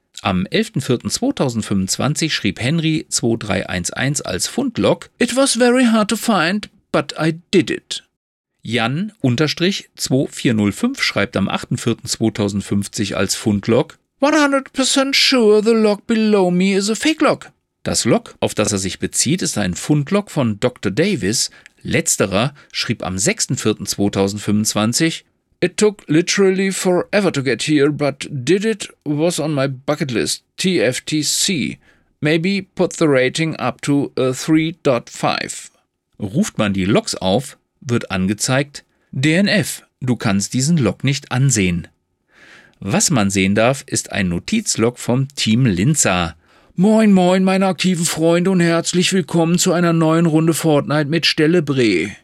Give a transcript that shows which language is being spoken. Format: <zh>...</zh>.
<de>Am 11.04.2025 schrieb Henry 2311 als Fundlog:</de> <en>"It was very hard to find, but I did it."</en> <de>Jan-2405 schreibt am 8.04.2050 als Fundlog:</de> <en>"100% sure the log below me is a fake log."</en> <de>Das Log, auf das er sich bezieht, ist ein Fundlog von Dr. Davis. Letzterer schrieb am 6.04.2025:</de> <en>"It took literally forever to get here, but did it was on my bucket list. TFTC. Maybe put the rating up to a 3.5.</en> <de>Ruft man die Logs auf, wird angezeigt: "DNF, du kannst diesen Log nicht ansehen." Was man sehen darf, ist ein Notizlog vom Team Linza. "Moin, moin, meine aktiven Freunde und herzlich willkommen zu einer neuen Runde Fortnite mit Stelle Bre."</de>